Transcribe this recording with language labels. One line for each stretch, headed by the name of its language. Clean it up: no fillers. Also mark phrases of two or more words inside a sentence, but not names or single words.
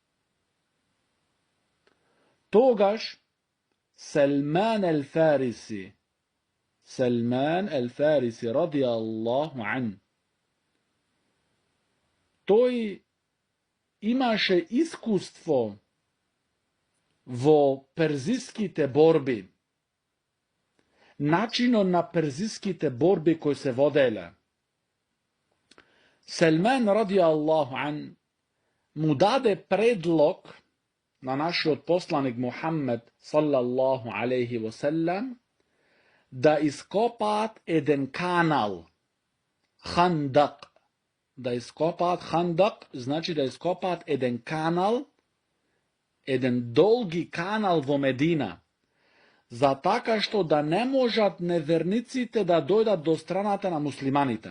Macedonian: Тогаш Салман ел-Фариси
Arabic: رضي الله عنه,
Macedonian: тој имаше искуство во перзиските борби, начинот на перзиските борби кои се воделе. Салман
Arabic: رضي الله عنه
Macedonian: му даде предлог на нашиот посланик Мухаммед
Arabic: صلى الله عليه وسلم
Macedonian: да ископаат еден канал, хандак. Да ископаат хандак, значи да ископаат еден канал, еден долги канал во Медина, за така што да не можат неверниците да дојдат до страната на муслиманите.